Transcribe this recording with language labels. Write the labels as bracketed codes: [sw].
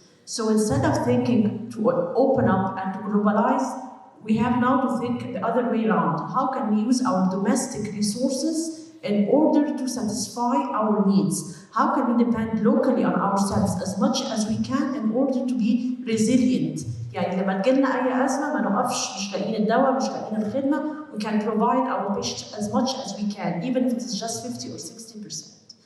[en] So instead of thinking to open up and to globalize, we have now to think the other way around. How can we use our domestic resources in order to satisfy our needs? How can we depend locally on ourselves as much as we can in order to be resilient? [ar] يعني لما تجيلنا أي أزمة ما نقفش مش لاقيين الدواء مش لاقيين الخدمة. [en] We can provide our patients as much as we can, even if it is just 50 or 60%.